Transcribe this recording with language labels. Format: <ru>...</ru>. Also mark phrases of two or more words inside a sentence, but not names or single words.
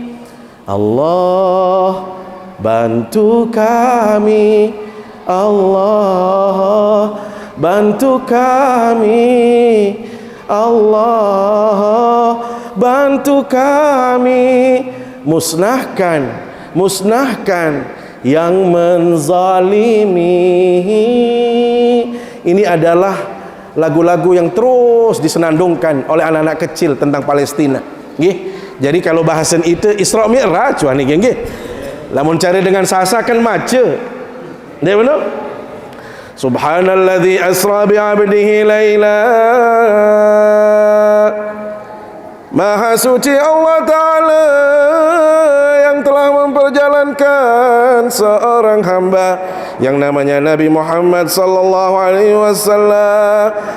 <id>Allah bantu kami, Allah bantu kami, Allah bantu kami. Musnahkan yang menzalimi. Ini adalah lagu-lagu yang terus disenandungkan oleh anak-anak kecil tentang Palestina. Nggih. Jadi kalau bahasan itu Isra Mi'raj wah niki nggih.</id> <sas>Lamun cari dengan sasa kan maca. Nggih benar?</sas> <ar>Subhanalladzi asra bi 'abdihi laila.</ar> <id>Maha suci Allah Ta'ala yang telah memperjalankan seorang hamba yang namanya Nabi Muhammad</id> <ar>sallallahu alaihi wasallam.</ar>